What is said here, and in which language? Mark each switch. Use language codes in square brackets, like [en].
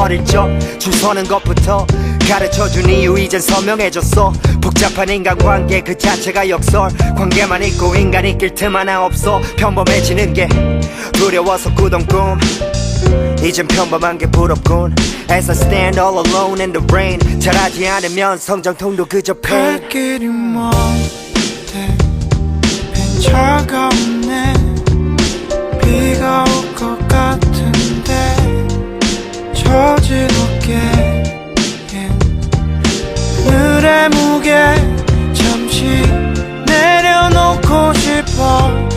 [ko] 어릴 적 줄 서는 것부터 가르쳐준 이유 이젠 선명해졌어. 복잡한 인간관계 그 자체가 역설. 관계만 있고 인간 있길 틈 하나 없어. 평범해지는 게 두려워서 꾸던 꿈 이젠 평범한 게 부럽군. [en] As I stand all alone in the rain [ko] 잘하지 않으면 성장통도 그저 [en] pain. [ko] 갈 길이 먼데 빈 차가 없네. 비가 올 것 같은데 처진 어깨 오늘의 무게 잠시 내려놓고 싶어.